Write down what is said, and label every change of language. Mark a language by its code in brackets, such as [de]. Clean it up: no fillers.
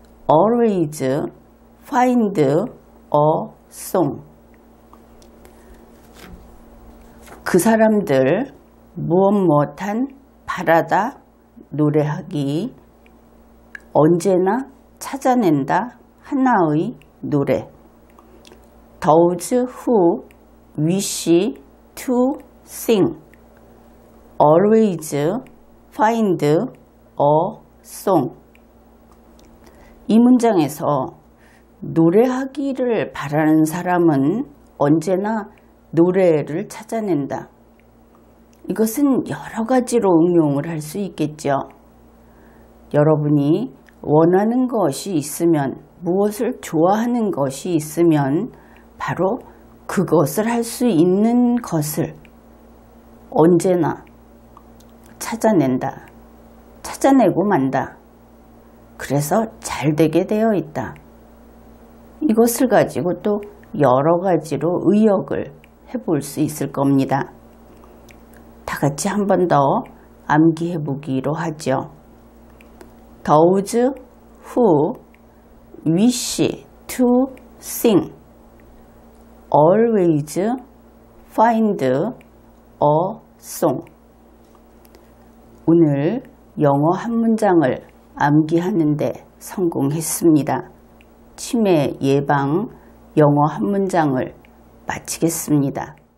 [en] always find a song. [ko] 그 사람들 무엇무엇한 바라다 노래하기. 언제나 찾아낸다 하나의 노래. [en] Those who wish to sing always find a song. [ko] 이 문장에서 노래하기를 바라는 사람은 언제나 노래를 찾아낸다. 이것은 여러 가지로 응용을 할 수 있겠죠. 여러분이 원하는 것이 있으면, 무엇을 좋아하는 것이 있으면 바로 그것을 할 수 있는 것을 언제나 찾아낸다. 찾아내고 만다. 그래서 잘 되게 되어 있다. 이것을 가지고 또 여러 가지로 의역을 해볼 수 있을 겁니다. 다 같이 한 번 더 암기해 보기로 하죠. [en] Those who wish to sing always find a song. [ko] 오늘 영어 한 문장을 암기하는데 성공했습니다. 치매 예방 영어 한 문장을 마치겠습니다.